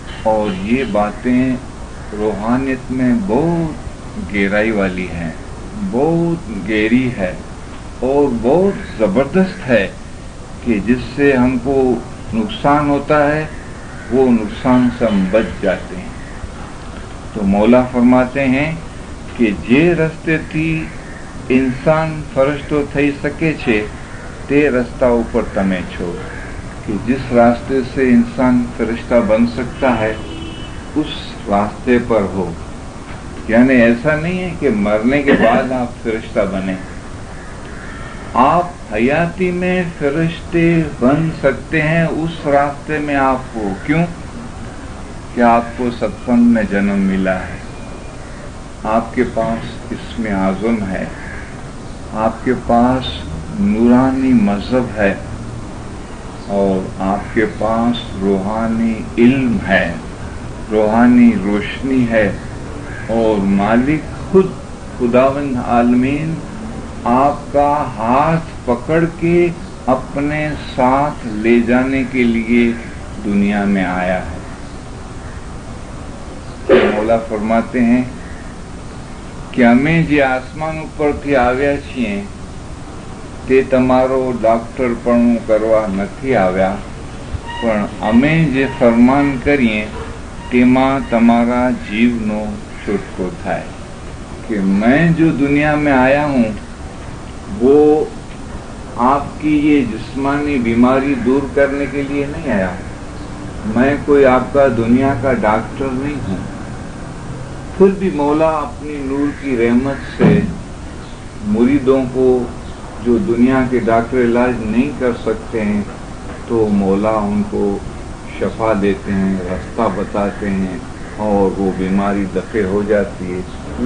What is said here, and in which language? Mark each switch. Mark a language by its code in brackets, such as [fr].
[hi] और ये बातें रूहानियत में बहुत गहराई वाली हैं, बहुत गहरी है और बहुत ज़बरदस्त है कि जिससे हमको नुकसान होता है वो नुकसान से हम बच जाते हैं. तो मौला फरमाते हैं कि [gu] जे रस्तेથી ઇન્સાન ફરજતો થઈ શકે છે તે રસ્તા ઉપર તમે છો, [hi] कि जिस रास्ते से इंसान फरिश्ता बन सकता है उस रास्ते पर हो। यानी ऐसा नहीं है कि मरने के बाद आप फरिश्ता बने, आप हयाती में फरिश्ते बन सकते हैं, उस रास्ते में आप हो। क्यों? कि आपको सत्संग में जन्म मिला है, आपके पास इसमें आज़म है, आपके पास नूरानी मज़हब है और आपके पास रूहानी इल्म है, रूहानी रोशनी है और मालिक खुद खुदावंद आलमीन आपका हाथ पकड़ के अपने साथ ले जाने के लिए दुनिया में आया है। मौला फरमाते हैं कि [gu] અમે જે આસમાન ઉપરથી આવ્યા છીએ તે તમારો ડોક્ટરપણું કરવા નથી આવ્યા, પણ અમે જે ફરમાન કરીએ તેમાં તમારા જીવનો છૂટકો થાય। [hi] कि मैं जो दुनिया में आया हूँ वो आपकी ये जिस्मानी बीमारी दूर करने के लिए नहीं आया। मैं कोई आपका दुनिया का डॉक्टर नहीं हूँ। फिर भी मौला अपनी नूर की रहमत से मुरीदों को जो दुनिया के डॉक्टर इलाज नहीं कर सकते हैं तो मौला उनको शफा देते हैं, रास्ता बताते हैं और वो बीमारी दफ़े हो जाती है।